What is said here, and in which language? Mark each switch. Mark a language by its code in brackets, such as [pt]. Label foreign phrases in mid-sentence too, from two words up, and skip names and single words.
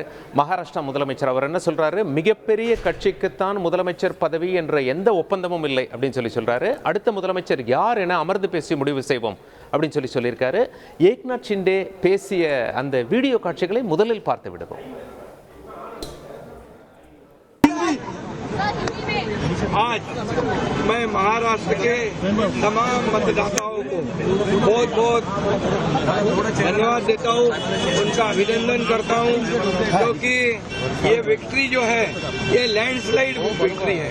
[ta] மகாராஷ்டிரா முதலமைச்சர் அவர் என்ன சொல்றாரு, மிகப்பெரிய கட்சிக்குத்தான் முதலமைச்சர் பதவி என்ற எந்த ஒப்பந்தமும் இல்லை அப்படின்னு சொல்றாரு. அடுத்த முதலமைச்சர் யார் என அமர்ந்து பேசி முடிவு செய்வோம் அப்படின்னு சொல்லியிருக்காரு. ஏக்நாத் ஷிண்டே பேசிய அந்த வீடியோ காட்சிகளை முதலில் பார்த்து விடுவோம். [hi] आज मैं महाराष्ट्र के तमाम मतदाताओं को बहुत बहुत धन्यवाद देता हूँ, उनका अभिनंदन करता हूँ, क्योंकि ये विक्ट्री जो है ये [en] landslide victory [hi] है.